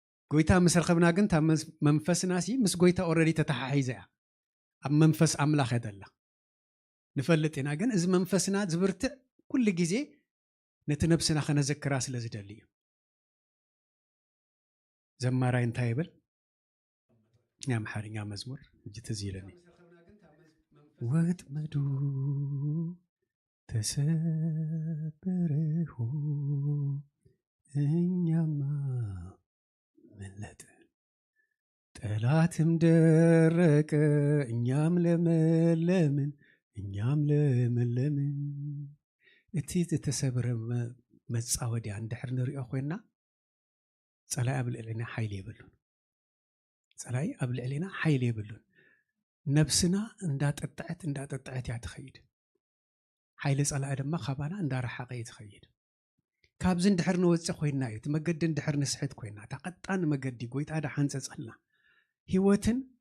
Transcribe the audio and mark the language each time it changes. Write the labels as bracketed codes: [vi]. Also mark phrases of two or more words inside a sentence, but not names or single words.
[ti] ጎይታ ምስ ረኸብና ግን እታ መስ-፣ መንፈስና ሲ ምስ ጎይታ ኦልሬዲ ተተሓሒዘ እያ። ኣብ መንፈስ ኣምላኽ እያ ዘላ። ንፈልጥ ኢና ግን እዚ መንፈስና ዝብርትዕ ኩሉ ግዜ ነቲ ነብስና ከነዘክራ ስለ ዝደሊ እዩ። ዘማራይ እንታይ ይብል? ናይ ኣምሓርኛ መዝሙር እጅ ትዝ ኢለኒ። [am] ወጥመዱ ተሰበረ ሆ፣ እኛማ መለጥን። ጠላትም ደረቀ፣ እኛም ለመለምን፣ እኛም ለመለምን። [ti] እቲ ዝተሰብረ መ-፣ መጻወድያ እንድሕር ንሪኦ ኮይንና ጸላኢ ኣብ ልዕሊና ሓይሊ የብሉን። ጸላኢ ኣብ ልዕሊና ሓይሊ የብሉን። ነብስና እንዳጠጥዐት እንዳጠጥዐት እያ ትኸይድ። ሓይሊ ጸላኢ ድማ ካባና እንዳረሓቐ እዩ ትኸይድ። ካብዚ እንድሕር ንወፅእ ኮይንና እዩ፣ እቲ መገዲ እንድሕር ንስሕት ኮይንና፣ እታ ቀጣን መገዲ ጎይታ ዳሓንፀፀልና ህይወትን